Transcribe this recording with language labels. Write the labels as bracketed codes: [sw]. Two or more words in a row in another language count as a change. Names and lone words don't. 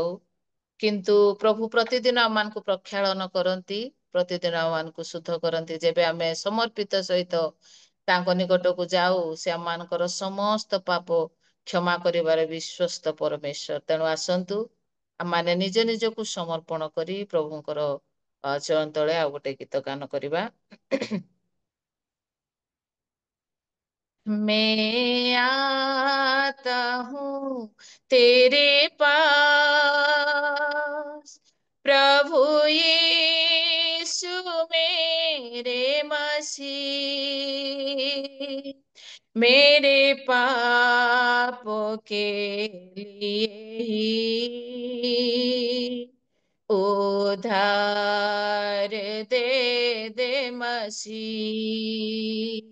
[or] କିନ୍ତୁ ପ୍ରଭୁ ପ୍ରତିଦିନ ଆମମାନଙ୍କୁ ପ୍ରକ୍ଷାଳନ କରନ୍ତି, ପ୍ରତିଦିନ ଆମମାନଙ୍କୁ ଶୁଦ୍ଧ କରନ୍ତି। ଯେବେ ଆମେ ସମର୍ପିତ ସହିତ ତାଙ୍କ ନିକଟକୁ ଯାଉ, ସେ ଆମମାନଙ୍କର ସମସ୍ତ ପାପ କ୍ଷମା କରିବାରେ ବିଶ୍ୱସ୍ତ ପରମେଶ୍ୱର। ତେଣୁ ଆସନ୍ତୁ ଆମମାନେ ନିଜ ନିଜକୁ ସମର୍ପଣ କରି ପ୍ରଭୁଙ୍କର ଚରଣ ତଳେ ଆଉ ଗୋଟେ ଗୀତ ଗାନ କରିବା। [hi] मैं आता हूँ तेरे पास, प्रभु यीशु मेरे मसीह, मेरे पापों के लिए ही उधार दे मसीह।